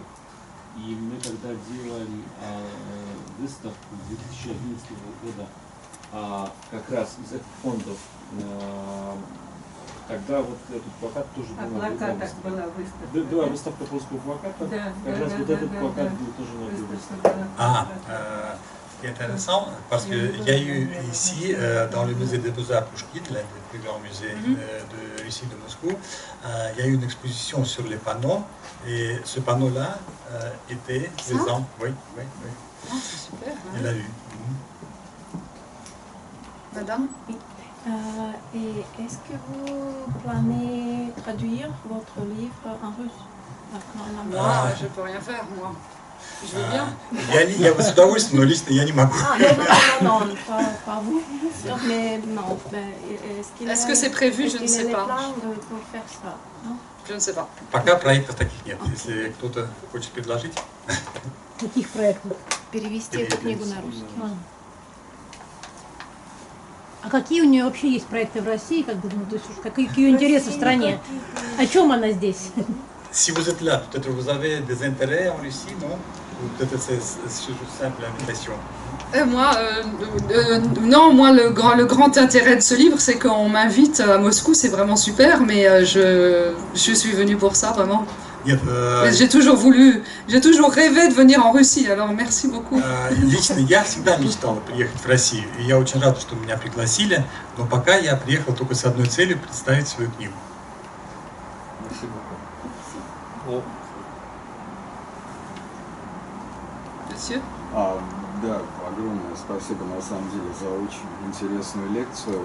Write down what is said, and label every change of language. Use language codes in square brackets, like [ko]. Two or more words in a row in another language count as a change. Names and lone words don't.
[ru] И мы когда делали выставку 2011 года, как раз из этих фондов, тогда вот этот плакат тоже был на выставке. Была выставка польского плаката, как раз вот этот плакат был тоже на выставке. [fr] Intéressant parce qu'il y a eu ici, dans le musée des Beaux-Arts Pouchkine, l'un des plus grands musées de Russie, de Moscou, il y a eu une exposition sur les panneaux et ce panneau-là était présent. Oui. Ah, c'est super. Il a eu. Madame? Et est-ce que vous planez traduire votre livre en russe? Moi, je peux rien faire, moi. Je veux bien. [ru] Я бы с удовольствием, но лично я не могу. [fr] Non, pas vous. Mais non. Est-ce que c'est prévu? Je ne sais pas. Pour faire ça, non? Je ne sais pas. [ru] Пока проектов таких нет. Если кто-то хочет предложить. Каких проектов? Перевести эту книгу на русский. А какие у нее вообще есть проекты в России, как бы, ну, то есть какие ее интересы в стране? О чем она здесь? [fr] Si vous êtes là, peut-être vous avez des intérêts en Russie, non? ou peut-être c'est juste simple invitation? Moi, non, moi le grand intérêt de ce livre, c'est qu'on m'invite à Moscou, c'est vraiment super, mais je suis venue pour ça, vraiment. [ru] Нет, [fr] J'ai toujours rêvé de venir en Russie, alors merci beaucoup. [ru] Лично я всегда мечтал приехать в Россию, и я очень рад, что меня пригласили, но пока я приехал только с одной целью — представить свою книгу. [fr] Monsieur? [ru] Да, огромное спасибо на самом деле за очень интересную лекцию.